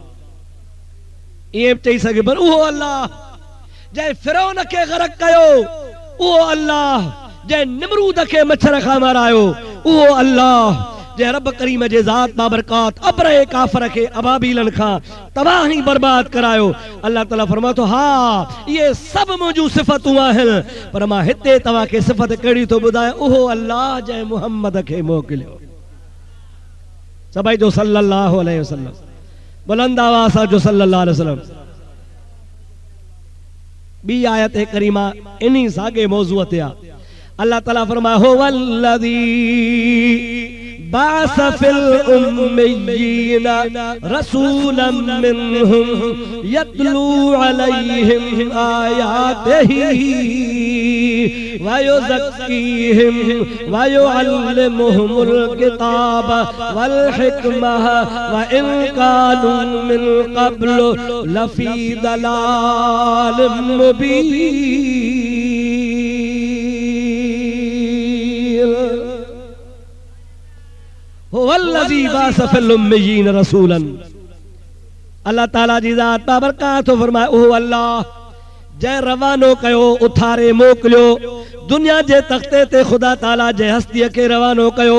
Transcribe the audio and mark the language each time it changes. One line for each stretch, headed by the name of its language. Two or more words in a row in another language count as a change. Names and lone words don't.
Sindhi: ये चई सके पर उहो अल्लाह जै फिरौन के गरक कयो, उहो अल्लाह जै निमरूद के मच्छर खां मारायो, उहो अल्लाह जै रब करीम जे ज़ात बाबरकात अबरे काफर के अबाबीलन खां तबाही बर्बाद करायो। अल्लाह ताला फरमाए तो हाँ ये सब मुंहिंजूं सिफ़तूं आहिनि, पर मां हिते तव्हां खे सिफ़त कहिड़ी थो ॿुधायां, उहो अल्लाह जंहिं मुहम्मद खे मोकिलियो। सभई जो
Arabic: صلى الله عليه وسلم,
Sindhi: बुलंद आवाज़ सां जो
Arabic: صلى الله عليه وسلم.
Sindhi: बी आयत करीमा इन्हीं सागे मौजूअ ते आ। अल्लाह ताला फरमाए
Arabic: هو الذي بعث في الأميين رسولا منهم يتلو عليهم آياته ويزكيهم ويعلمهم الكتاب والحكمة وإن كانوا من قبل لفي ضلال مبين. هو الذي بعث في الأميين رسولا.
Sindhi: अल्लाह ताला जी ज़ात बाबरकात फरमाए उहो अल्लाह जै रवानो कयो उथारे मोकिलियो दुनिया जे तख्ते ते खुदा ताला जे हस्तीअ खे रवानो कयो।